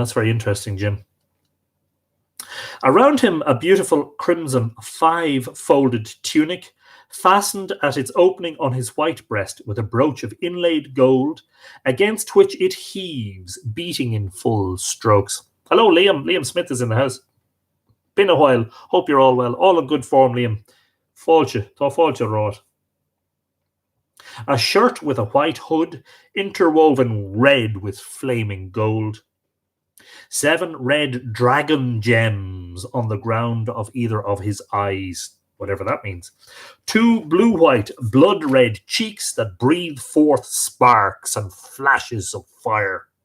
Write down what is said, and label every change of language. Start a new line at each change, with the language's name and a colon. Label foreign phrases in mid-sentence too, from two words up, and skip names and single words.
English: That's very interesting, Jim. Around him, a beautiful crimson 5-folded tunic, fastened at its opening on his white breast with a brooch of inlaid gold, against which it heaves, beating in full strokes. Hello, Liam. Liam Smith is in the house. Been a while. Hope you're all well. All in good form, Liam.
Irish: Fáilte, tá fáilte rot.
English: A shirt with a white hood, interwoven red with flaming gold. 7 red dragon gems on the ground of either of his eyes, whatever that means. 2 blue-white, blood-red cheeks that breathe forth sparks and flashes of fire.